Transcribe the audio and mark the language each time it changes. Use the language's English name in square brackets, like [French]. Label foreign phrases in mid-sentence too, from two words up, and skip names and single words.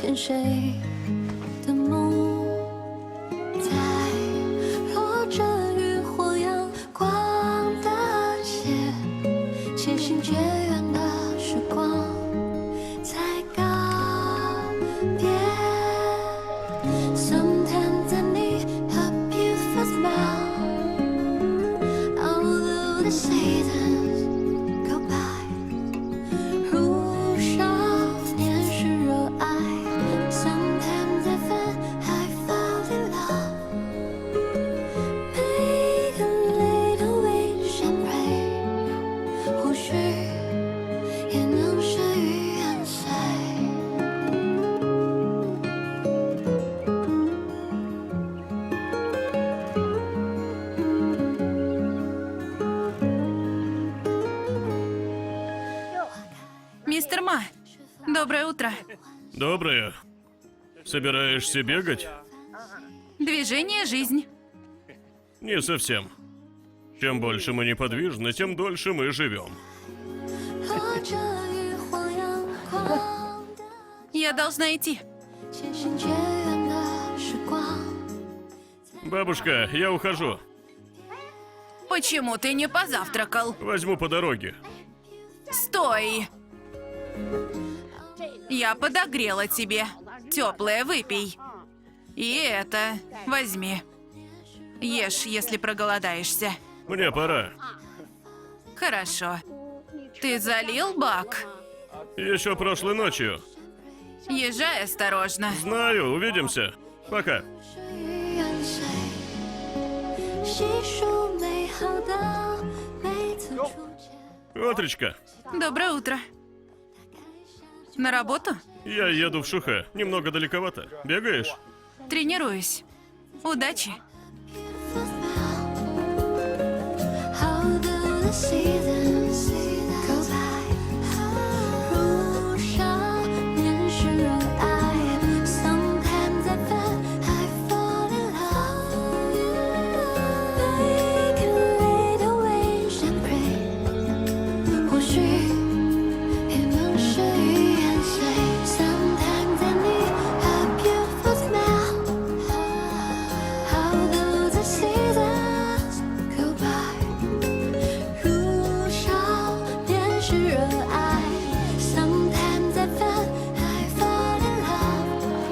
[Chinese] 谁的梦，在落着渔火阳光的街，渐行渐远的时光在告别。 [English] Sometimes I need a beautiful smile, although the seasons go by. [Chinese] 如少年时热爱 [English] Sometimes I fall in love. Make a little wish and pray. [Chinese] 或许也能事与愿随。 [Russian] Мистер Ма, доброе утро. Доброе. Собираешься бегать? Движение – жизнь. Не совсем. Чем больше мы неподвижны, тем дольше мы живем. [Chinese] 落着渔火阳光的 [Russian] Я должна идти. [Chinese] 渐行渐远的时光。 [Russian] Бабушка, я ухожу. Почему ты не позавтракал? Возьму по дороге. Стой! Я подогрела тебе. Теплое выпей. И это возьми. Ешь, если проголодаешься. Мне пора. Хорошо. Ты залил бак? Еще прошлой ночью. Езжай осторожно. Знаю, увидимся. Пока. [Chinese] 事与愿随，细数美好的每次初见。 [Russian] Отречка, Доброе утро. На работу? я еду в Шухэ. Немного далековато. Бегаешь? Тренируюсь. Удачи. [English] How do the seasons go by? [Chinese] 如少年时热爱 [English] Sometimes I fall in love. Make a little wish and pray. [Chinese] 或许也能事与愿随。 [English] Sometimes I need a beautiful smile. How do the seasons go by? [Chinese] 如少年时热爱 [English] Sometimes I fall in love.